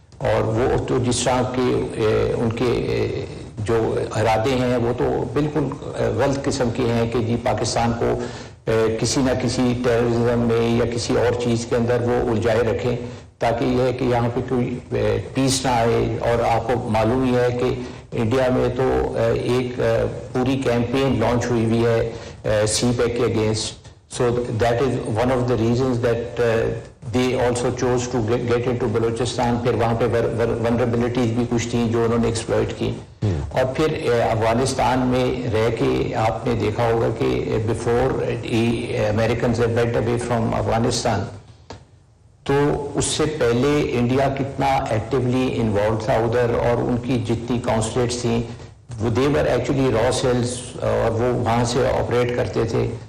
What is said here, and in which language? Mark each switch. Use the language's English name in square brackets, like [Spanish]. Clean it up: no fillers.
[Urdu] اور وہ تو جس طرح کے ان کے جو ارادے ہیں وہ تو بالکل غلط قسم کے ہیں کہ جی پاکستان کو کسی نہ کسی ٹیررزم میں یا کسی اور چیز کے اندر وہ الجھائے رکھیں تاکہ یہ ہے کہ یہاں پہ کوئی پیس نہ آئے. اور آپ کو معلوم ہی ہے کہ انڈیا میں تو ایک پوری کیمپین لانچ ہوئی ہوئی ہے سی پیک کے against. [English] So that is one of the reasons that they also chose to get into Balochistan. [Urdu] پھر وہاں پہ vulnerabilities بھی کچھ تھیں جو انہوں نے ایکسپلوئٹ کی. اور پھر افغانستان میں رہ کے آپ نے دیکھا ہوگا کہ [English] before Americans went away from [Urdu] Afghanistan, تو اس سے پہلے انڈیا کتنا ایکٹیولی انوالو تھا ادھر, اور ان کی جتنی کانسولیٹس تھیں وہ [English] they were actually raw cells, [Urdu] اور وہ وہاں سے آپریٹ کرتے تھے.